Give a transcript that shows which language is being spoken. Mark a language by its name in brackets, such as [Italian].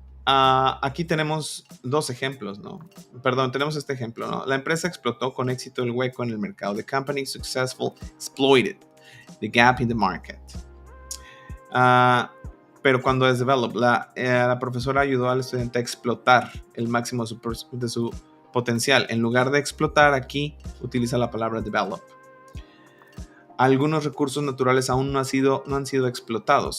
[Spanish] Aquí tenemos dos ejemplos, ¿no? Perdón, tenemos este ejemplo, ¿no? La empresa explotó con éxito el hueco en el mercado. [English] The company successful exploited the gap in the market. [Spanish] Pero cuando es develop, la profesora ayudó al estudiante a explotar el máximo de su potencial. En lugar de explotar, aquí utiliza la palabra develop. Algunos recursos naturales aún no han sido explotados.